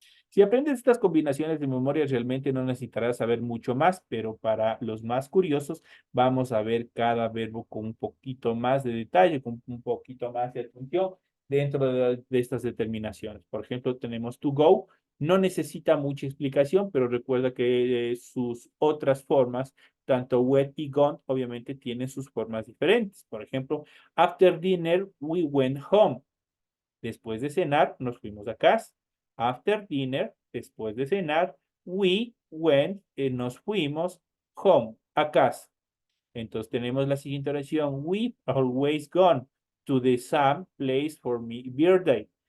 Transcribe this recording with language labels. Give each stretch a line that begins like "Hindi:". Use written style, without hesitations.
Spanish: Si aprendes estas combinaciones de memoria, realmente no necesitarás saber mucho más, pero para los más curiosos, vamos a ver cada verbo con un poquito más de detalle, con un poquito más de atención dentro de estas determinaciones. Por ejemplo, tenemos to go. No necesita mucha explicación, pero recuerda que sus otras formas, tanto went y gone, obviamente tienen sus formas diferentes. Por ejemplo,
English: after dinner, we went home.
Spanish: Después de cenar, nos fuimos a casa.
English: After dinner,
Spanish: después de cenar,
English: we went,
Spanish: nos fuimos
English: home,
Spanish: a casa. Entonces tenemos la siguiente oración:
English: we've always gone to the same place for my birthday.